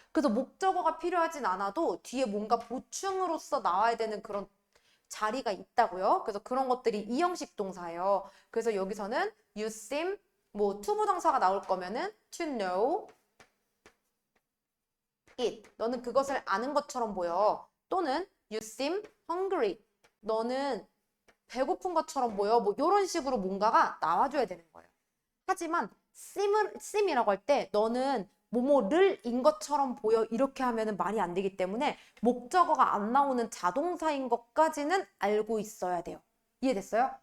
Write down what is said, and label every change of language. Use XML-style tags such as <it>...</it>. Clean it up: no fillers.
<ko>그래서 목적어가 필요하진 않아도 뒤에 뭔가 보충으로서 나와야 되는 그런 자리가 있다고요. 그래서 그런 것들이 2형식 동사예요. 그래서 여기서는</ko> <en>you seem</en> <ko>뭐 투부정사가 나올 거면은</ko> <en>to know it.</en> <ko>너는 그것을 아는 것처럼 보여. 또는</ko> <en>you seem hungry.</en> <ko>너는 배고픈 것처럼 보여. 뭐 이런 식으로 뭔가가 나와줘야 되는 거예요. 하지만 seem이라고 할 때 너는 뭐뭐를 인 것처럼 보여 이렇게 하면은 말이 안 되기 때문에 목적어가 안 나오는 자동사인 것까지는 알고 있어야 돼요. 이해됐어요?</ko>